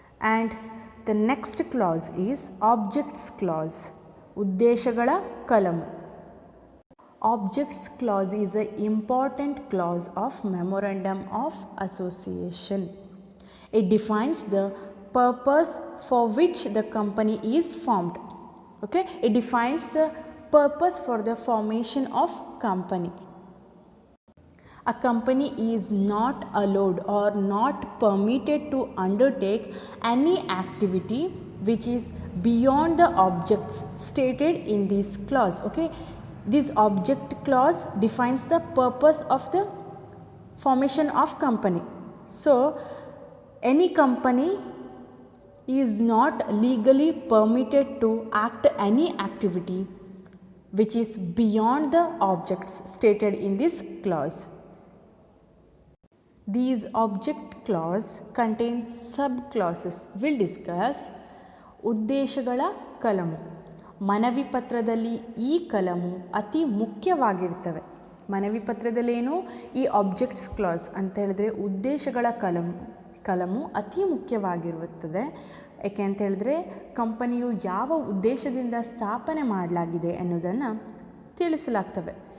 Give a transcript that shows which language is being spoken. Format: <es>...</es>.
<en>and the next class is objects class,</en> <kn>ಉದ್ದೇಶಗಳ ಕಲಮು.</kn> <en>Objects class is a important class of memorandum of association. It defines the purpose for which the company is formed. Okay, it defines the purpose for the formation of company. A company is not allowed or not permitted to undertake any activity which is beyond the objects stated in this clause. Okay, this object clause defines the purpose of the formation of company. So any company is not legally permitted to act any activity which is beyond the objects stated in this clause. These object clause contains sub-clauses. We'll discuss.</en> <kn>ಉದ್ದೇಶಗಳ ಕಲಮು. ಮನವಿ ಪತ್ರದಲ್ಲಿ ಈ ಕಲಮು ಅತಿ ಮುಖ್ಯವಾಗಿರ್ತವೆ. ಮನವಿ ಪತ್ರದಲ್ಲೇನು ಈ objects class ಅಂತ ಹೇಳಿದ್ರೆ ಉದ್ದೇಶಗಳ ಕಲಮು ಅತಿ ಮುಖ್ಯವಾಗಿರುತ್ತದೆ. ಏಕೆ ಅಂತ ಹೇಳಿದ್ರೆ ಕಂಪನಿಯು ಯಾವ ಉದ್ದೇಶದಿಂದ ಸ್ಥಾಪನೆ ಮಾಡಲಾಗಿದೆ ಅನ್ನೋದನ್ನು ತಿಳಿಸಲಾಗ್ತವೆ.</kn>